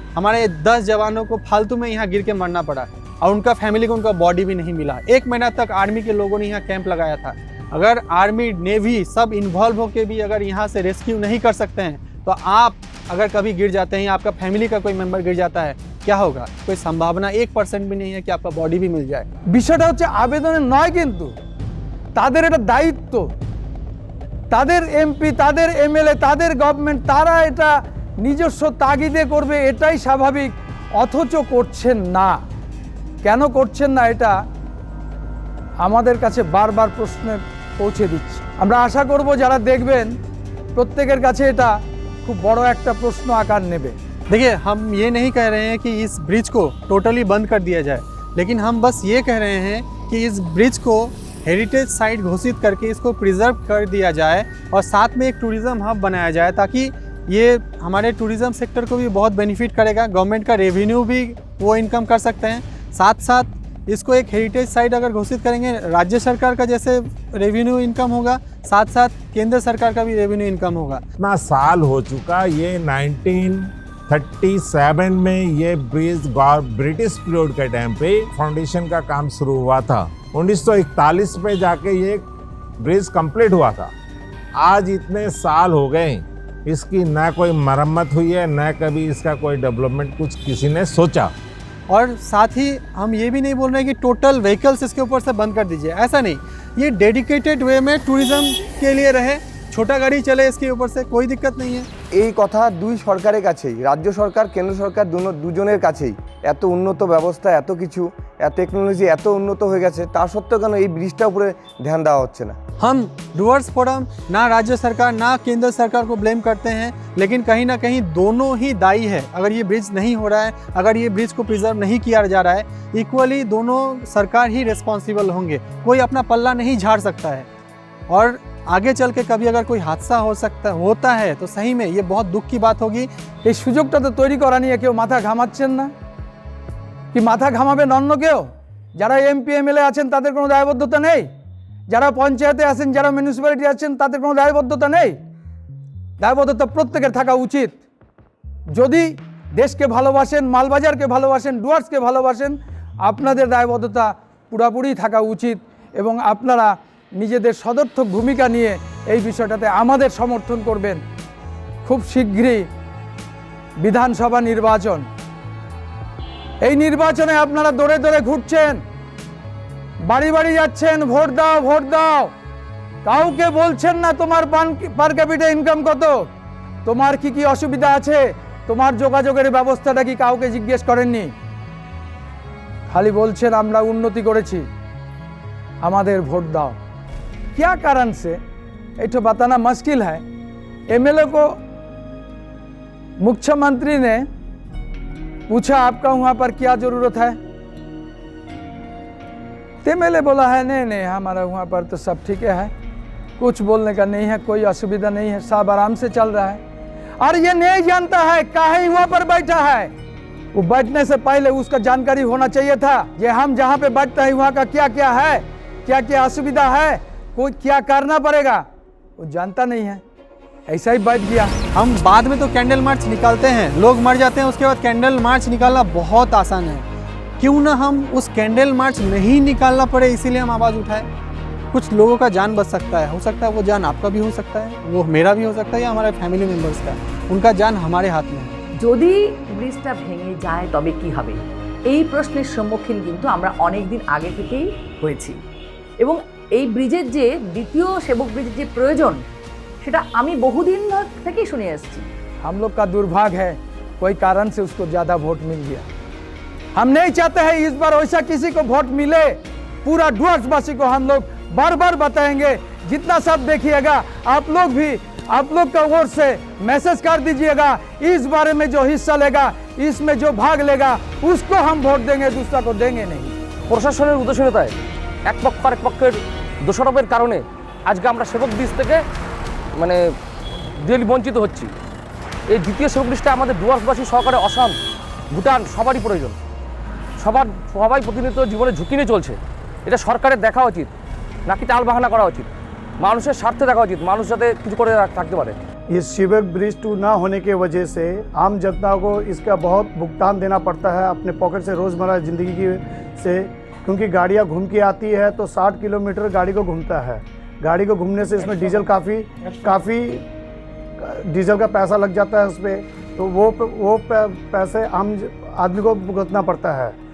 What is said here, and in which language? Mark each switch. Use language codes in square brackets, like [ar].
[hi] हमारे 10 जवानों को फालतू में यहाँ गिर के मरना पड़ा और उनका फैमिली को उनका बॉडी भी नहीं मिला। 1 महीना तक आर्मी के लोगों ने यहाँ कैंप लगाया था। अगर आर्मी नेवी सब इन्वॉल्व होकर भी अगर यहाँ से रेस्क्यू नहीं कर सकते हैं, तो आप अगर कभी गिर जाते हैं, आपका फैमिली का कोई मेंबर गिर जाता है, क्या होगा? कोई संभावना 1% भी नहीं है कि आपका बॉडी भी मिल जाए। [bn] বিষয়টা হচ্ছে আবেদনের নয়, কিন্তু তাদের এটা দায়িত্ব, তাদের এমপি, তাদের এমএলএ, তাদের গভর্নমেন্ট, তারা এটা নিজস্ব তাগিদে করবে, এটাই স্বাভাবিক। অথচ করছেন না। কেন করছেন না এটা আমাদের কাছে বারবার প্রশ্নে পৌঁছে দিচ্ছে। আমরা আশা করব যারা দেখবেন প্রত্যেকের কাছে এটা খুব বড় একটা প্রশ্ন আকার নেবে। [hi] देखिए, हम ये नहीं कह रहे हैं कि इस ब्रिज को टोटली बंद कर दिया जाए, लेकिन हम बस ये कह रहे हैं कि इस ब्रिज को हेरिटेज साइट घोषित करके इसको प्रिजर्व कर दिया जाए और साथ में एक टूरिज़्म हब बनाया जाए, ताकि ये हमारे टूरिज़्म सेक्टर को भी बहुत बेनिफिट करेगा, गवर्नमेंट का रेवेन्यू भी वो इनकम कर सकते हैं। साथ साथ इसको एक हेरिटेज साइट अगर घोषित करेंगे, राज्य सरकार का जैसे रेवेन्यू इनकम होगा, साथ साथ केंद्र सरकार का भी रेवेन्यू इनकम होगा। इतना साल हो चुका, ये 19 37 में ये ब्रिज ब्रिटिश पीरियड के टाइम पे फाउंडेशन का काम शुरू हुआ था। 1941 में जाके ये ब्रिज कंप्लीट हुआ था। आज इतने साल हो गए, इसकी न कोई मरम्मत हुई है, न कभी इसका कोई डेवलपमेंट कुछ किसी ने सोचा। और साथ ही हम ये भी नहीं बोल रहे कि टोटल व्हीकल्स इसके ऊपर से बंद कर दीजिए, ऐसा नहीं। ये डेडिकेटेड वे में टूरिज्म के लिए रहे, छोटा गाड़ी चले इसके ऊपर से, कोई दिक्कत नहीं है। [bn] এই কথা দুই সরকারের কাছেই, রাজ্য সরকার কেন্দ্র সরকার দুজনের কাছেই এত উন্নত ব্যবস্থা, এত কিছু, টেকনোলজি এত উন্নত হয়ে গেছে, তা সত্ত্বেও কেন এই ব্রিজটার উপরে ধ্যান দেওয়া হচ্ছে না? [hi] हम डूअर्स फोरम ना राज्य सरकार ना केंद्र सरकार को ब्लेम करते हैं, लेकिन कहीं ना कहीं दोनों ही दायी है। अगर ये ब्रिज नहीं हो रहा है, अगर ये ब्रिज को प्रिजर्व नहीं किया जा रहा है, इक्वली दोनों सरकार ही रिस्पॉन्सिबल होंगे। कोई अपना पल्ला नहीं झाड़ सकता है। और आगे चल के कभी अगर कोई हादसा होता है तो सही में ये बहुत दुख की बात होगी। [bn] এই সুযোগটা তো তৈরি করা নিয়ে কেউ মাথা ঘামাচ্ছেন না কি? মাথা ঘামাবেন অন্য কেউ? যারা এমপি এমএলএ আছেন তাদের কোনো দায়বদ্ধতা নেই? যারা পঞ্চায়েতে আছেন, যারা মিউনিসিপ্যালিটি আছেন তাদের কোনো দায়বদ্ধতা নেই? দায়বদ্ধতা প্রত্যেকের থাকা উচিত। যদি দেশকে ভালোবাসেন, মালবাজারকে ভালোবাসেন, ডুয়ার্সকে ভালোবাসেন, আপনাদের দায়বদ্ধতা পুরোপুরি থাকা উচিত এবং আপনারা নিজেদের সদর্থক ভূমিকা নিয়ে এই বিষয়টাতে আমাদের সমর্থন করবেন। খুব শীঘ্রই বিধানসভা নির্বাচন, এই নির্বাচনে আপনারা দৌড়ে দৌড়ে ঘুরছেন, বাড়ি বাড়ি যাচ্ছেন, ভোট দাও ভোট দাও, কাউকে বলছেন না তোমার পার ক্যাপিটা ইনকাম কত, তোমার কি কি অসুবিধা আছে, তোমার যোগাযোগের ব্যবস্থাটা কি কাউকে জিজ্ঞেস করেননি। খালি বলছেন আমরা উন্নতি করেছি, আমাদের ভোट দাও। [hi] क्या कारण से ये तो बताना मुश्किल है। एमएलए को मुख्यमंत्री ने पूछा आपका वहाँ पर क्या ज़रूरत है, तो एमएलए बोला है नहीं नहीं हमारा वहाँ पर तो सब ठीक है, कुछ बोलने का नहीं है, कोई असुविधा नहीं है, सब आराम से चल रहा है। और ये नहीं जानता है काहे वहाँ पर बैठा है। वो बैठने से पहले उसका जानकारी होना चाहिए था ये हम जहाँ पे बैठते हैं वहाँ का क्या क्या है, क्या क्या असुविधा है, कोई क्या करना पड़ेगा, वो जानता नहीं है, ऐसा ही बैठ गया। हम बाद में तो कैंडल मार्च निकालते हैं, लोग मर जाते हैं, उसके बाद कैंडल मार्च निकालना बहुत आसान है। क्यों ना हम उस कैंडल मार्च नहीं निकालना पड़े, इसीलिए हम आवाज़ उठाएं। कुछ लोगों का जान बच सकता है, हो सकता है वो जान आपका भी हो सकता है, वो मेरा भी हो सकता है, या हमारे फैमिली मेम्बर्स का, उनका जान हमारे हाथ में है। [bn] যদি ব্রিজটা ভেঙে যায় তবে কি হবে, এই প্রশ্নের সম্মুখীন কিন্তু আমরা অনেক দিন আগে থেকেই হয়েছি। এবং এই ব্রিজের যে দ্বিতীয় সেবক ব্রিজের যে প্রয়োজন সেটা আমি বহুদিন থেকেই শুনে আসছি। [hi] हम लोग का दुर्भाग्य है कोई कारण से उसको ज़्यादा वोट मिल गया। हम नहीं चाहते हैं इस बार वैसा किसी को वोट मिले। पूरा डुअर्सवासी को हम लोग बार बार बताएंगे, जितना सब देखिएगा आप लोग भी, आप लोग का ओर से मैसेज कर दीजिएगा, इस बारे में जो हिस्सा लेगा, इसमें जो भाग लेगा उसको हम वोट देंगे, दूसरा को देंगे नहीं। [bn] প্রশাসনের উদাসীনতায় এক পক্ষ আরেক পক্ষের দোষারোপের কারণে আজকে আমরা সেবক ব্রিজ থেকে মানে রিয়েলি বঞ্চিত হচ্ছি। এই দ্বিতীয় সেবক ব্রিজটা আমাদের ডুয়ার্সবাসী সহকারে আসাম, ভুটান সবারই প্রয়োজন। সবাই প্রতিনিয়ত জীবনে ঝুঁকি নিয়ে চলছে। এটা সরকারের দেখা উচিত, নাকি টালবাহানা করা উচিত, মানুষের স্বার্থে দেখা উচিত, মানুষ যাতে কিছু করে থাকতে পারে। [hi] इस सेवक ब्रिज टू ना होने की वजह से आम जनता को इसका बहुत भुगतान देना पड़ता है अपने पॉकेट से, रोज़मर्रा ज़िंदगी की से, क्योंकि गाड़ियाँ घूम के आती है तो 60 किलोमीटर गाड़ी को घूमता है। गाड़ी को घूमने से इसमें डीजल काफ़ी डीजल का पैसा लग जाता है उस पर, तो वो पैसे आम आदमी को भुगतना पड़ता है।